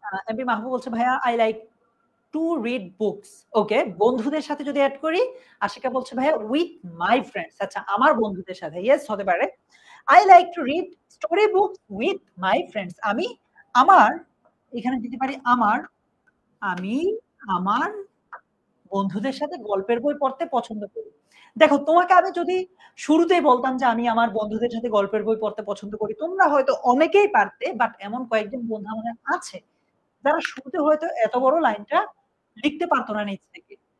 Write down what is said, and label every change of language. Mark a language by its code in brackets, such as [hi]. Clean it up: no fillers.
[en] MP Mahbub [bn] বলছে ভাইয়া [en] I like to read books. [bn] ওকে, বন্ধুদের সাথে যদি এড করি, আশিকা বলছে ভাইয়া [en] with my friends. [bn] আচ্ছা, আমার বন্ধুদের সাথে। ইয়েস, হতে পারে। [en] I like to read story books with my friends. [bn] আমি আমার, এখানে দিতে পারি আমি আমার বন্ধুদের সাথে গল্পের বই পড়তে পছন্দ করি। দেখো, তোমাকে আমি যদি শুরুতেই বলতাম যে আমি আমার বন্ধুদের সাথে গল্পের বই পড়তে পছন্দ করি, তোমরা হয়তো অনেকেই পারতে, বাট এমন কয়েকজন বন্ধু আমাদের আছে যারা শুরুতে হয়তো এত বড় লাইনটা লিখতে পারতো না নিজ থেকে।